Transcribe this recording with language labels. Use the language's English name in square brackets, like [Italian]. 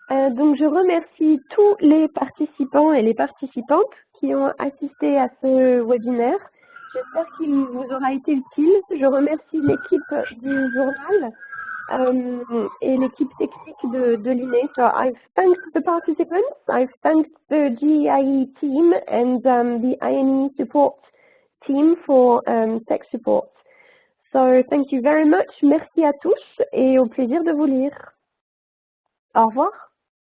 [French] Donc, je remercie tous les participants et les participantes qui ont assisté à ce webinaire. J'espère qu'il vous aura été utile. Je remercie l'équipe du journal et l'équipe technique de l'INE. [English] So I've thanked the participants, I've thanked the GIE team and the INE support team for tech support. So thank you very much. [French] Merci à tous et au plaisir de vous lire. Au revoir.